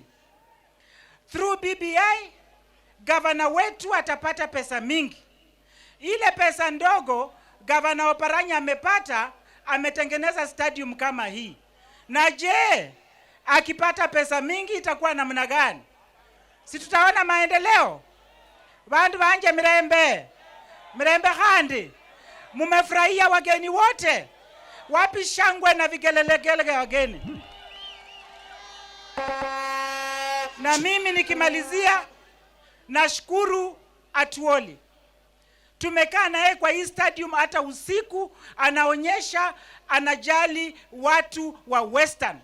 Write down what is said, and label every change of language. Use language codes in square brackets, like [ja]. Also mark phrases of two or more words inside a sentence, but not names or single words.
[sw] Through BBI gavana wetu atapata pesa mingi. Ile pesa ndogo gavana Oparanya amepata, ametengeneza stadium kama hii. Na je, akipata pesa mingi itakuwa namna gani? Si tutaona maendeleo? [luy] Bandu banje mirembe handi. [sw] Mumefurahia wageni wote? Wapi shangwe na vigelegele wageni? Na mimi nikimalizia, nashukuru Atuoli. Tumekaa naye kwa hii stadium hata usiku, anaonyesha anajali watu wa Western.